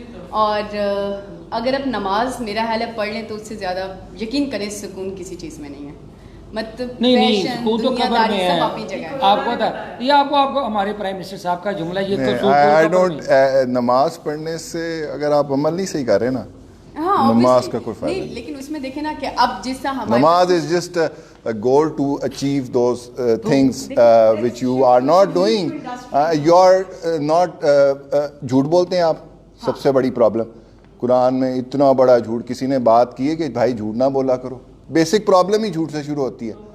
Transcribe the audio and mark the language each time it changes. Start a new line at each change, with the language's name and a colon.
Urdu: اور اگر آپ نماز میرا حال ہے پڑھ لیں تو اس سے زیادہ یقین کریں سکون کسی چیز میں نہیں ہے. مطلب نہیں سکون تو قبر میں ہے. آپ کو پتا ہے یہ آپ کو ہمارے پرائم منسٹر صاحب کا جملہ, یہ نماز پڑھنے سے اگر آپ عمل نہیں صحیح کر رہے نا, نماز کا کوئی فائدہ نہیں. لیکن اس میں دیکھیں نا کہ اب جس طرح
English: نماز is just a goal to achieve those things which you are not doing. You are not
Urdu: جھوٹ بولتے ہیں آپ, سب سے بڑی پرابلم قرآن میں اتنا بڑا جھوٹ کسی نے بات کی ہے کہ بھائی جھوٹ نہ بولا کرو. بیسک پرابلم ہی جھوٹ سے شروع ہوتی ہے.